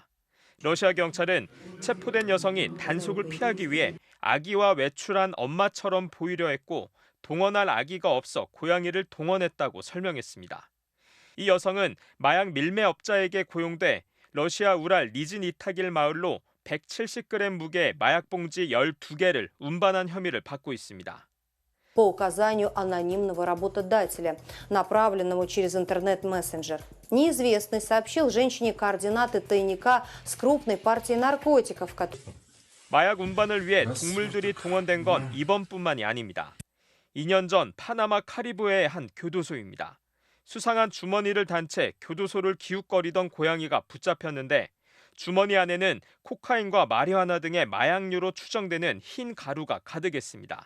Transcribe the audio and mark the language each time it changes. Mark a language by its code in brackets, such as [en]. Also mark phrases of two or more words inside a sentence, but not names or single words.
[ko] 러시아 경찰은 체포된 여성이 단속을 피하기 위해 아기와 외출한 엄마처럼 보이려 했고 동원할 아기가 없어 고양이를 동원했다고 설명했습니다. 이 여성은 마약 밀매업자에게 고용돼 러시아 우랄 니즈니타길 마을로 170g 무게의 마약 봉지 12개를 운반한 혐의를 받고 있습니다. [ru] По указанию анонимного работодателя, направленному через интернет-мессенджер. Неизвестный сообщил женщине координаты тайника с крупной партией наркотиков. [ko] 마약 운반을 위해 동물들이 동원된 건 이번뿐만이 아닙니다. 2년 전 파나마 카리브해의 한 교도소입니다. 수상한 주머니를 단 채 교도소를 기웃거리던 고양이가 붙잡혔는데 주머니 안에는 코카인과 마리화나 등의 마약류로 추정되는 흰 가루가 가득했습니다.